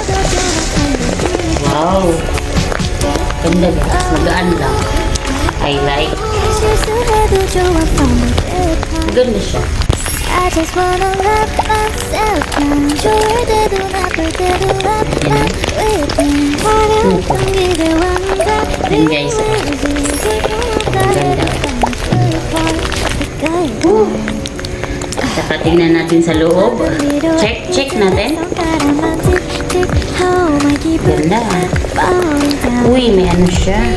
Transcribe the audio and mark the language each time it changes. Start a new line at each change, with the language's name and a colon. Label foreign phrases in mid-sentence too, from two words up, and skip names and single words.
Filipino: Wow. Ganda guys, magaan lang.
English: I like.
Filipino: Ganda siya.
English: I just wanna love myself now.
Korean: 좋을 때도 나쁠 때도
English: I'm waiting.
Korean: 화려한 기대와
Filipino: Yan guys. Ganda. Saka tingnan natin sa loob. Check natin. Ganda. Uy, may ano siya.